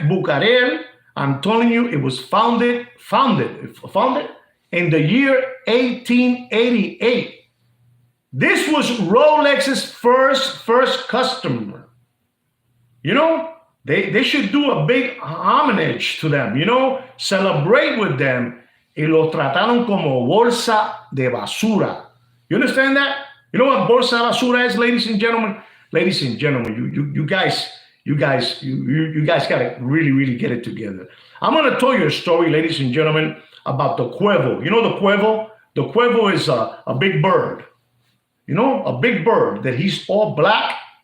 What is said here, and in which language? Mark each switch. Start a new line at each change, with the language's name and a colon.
English: Bucherer, I'm telling you, it was founded in the year 1888. This was Rolex's first customer. You know, they should do a big homage to them, you know, celebrate with them.
Spanish: Y lo trataron como bolsa de basura.
English: You understand that? You know what
Spanish: bolsa de basura
English: is, ladies and gentlemen? Ladies and gentlemen, you guys gotta really get it together. I'm gonna tell you a story, ladies and gentlemen, about the cuervo. You know the cuervo? The cuervo is a big bird. You know, a big bird that he's all black.